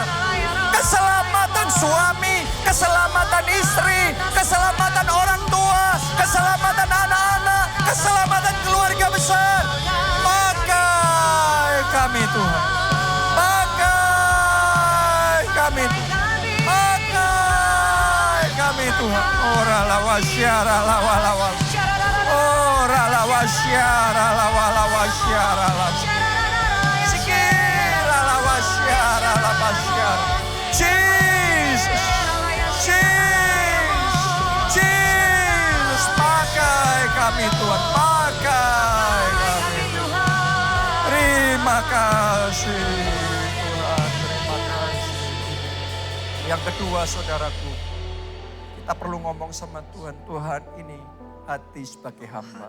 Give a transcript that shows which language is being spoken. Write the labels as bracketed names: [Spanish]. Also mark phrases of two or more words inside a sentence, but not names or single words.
[Indonesian] Keselamatan suami, keselamatan istri, keselamatan orang tua, keselamatan anak-anak, keselamatan keluarga besar. Pakai kami Tuhan. Pakai kami Tuhan. Pakai kami Tuhan. Ora lawasyara lawalawa. Ora lawasyara lawalawasyara lawa. Sikira lawasyara lawasyara. Jesus. Jesus. Jesus. Pakai kami Tuhan. Pakai kami. Terima kasih Tuhan. Terima kasih. Yang kedua saudaraku. Kita perlu ngomong sama Tuhan. Tuhan, ini hati sebagai hamba.